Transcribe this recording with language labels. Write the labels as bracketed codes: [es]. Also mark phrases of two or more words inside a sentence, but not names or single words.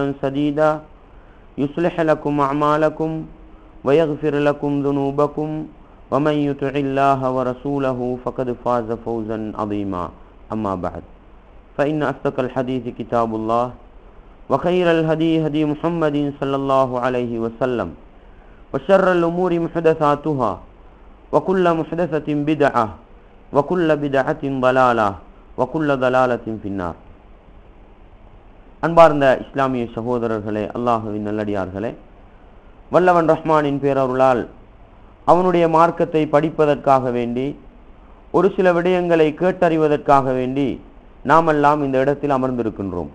[ar] سديدا يصلح لكم أعمالكم ويغفر لكم ذنوبكم ومن يطع الله ورسوله فقد فاز فوزا عظيما أما بعد فإن أصدق الحديث كتاب الله وخير الهدي هدي محمد صلى الله عليه وسلم وشر الأمور محدثاتها وكل محدثة بدعة وكل بدعة ضلالة وكل ضلالة في النار. [ta] அன்பார்ந்த இஸ்லாமிய சகோதரர்களே, அல்லாஹ்வின் நல்லடியார்களே, வல்லவன் ரஹ்மானின் பேரருளால் அவனுடைய மார்க்கத்தை படிப்பதற்காக வேண்டி ஒரு சில விடயங்களை கேட்டறிவதற்காக வேண்டி நாமெல்லாம் இந்த இடத்தில் அமர்ந்திருக்கின்றோம்.